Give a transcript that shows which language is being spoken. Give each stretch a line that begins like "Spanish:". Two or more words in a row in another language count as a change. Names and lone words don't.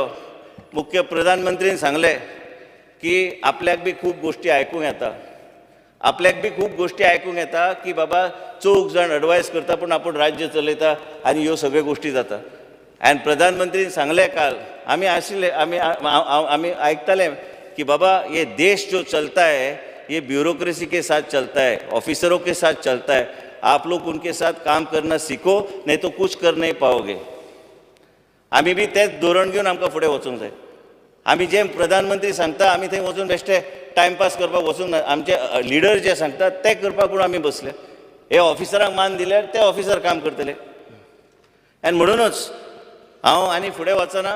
Konkani: प्रधानमंत्रीन सांगलें की आपल्याक बी खूब गोश्टी आयकूंक येता, आपल्याक बी खूब गोश्टी आयकूंक येता की बाबा 4 जाण एडवायस करता पूण आपूण राज्य चलयता आनी ह्यो सगळ्यो गोश्टी जाता. आनी प्रधानमंत्रीन सांगलें काल, आमी आशिल्ले, आमी आयकताले कि बाबा
Hindi: ये देश जो चलता है ये ब्यूरोक्रेसी के साथ चलता है, ऑफिसरों के साथ चलता है. आप लोग उनके साथ काम करना सीखो, नहीं तो कुछ कर नहीं पाओगे.
Konkani: आमी बी तेच धोरण घेवन आमकां फुडें वचूंक जाय. आमी जे प्रधानमंत्री सांगता आमी थंय वचून बेश्टे टायमपास करपाक वचूंक ना. आमचे लिडर जे सांगतात ते करपाक पूण आमी बसले. हे ऑफिसरांक मान दिल्यार ते ऑफिसर काम करतले. आनी म्हणूनच हांव आनी फुडें वचना.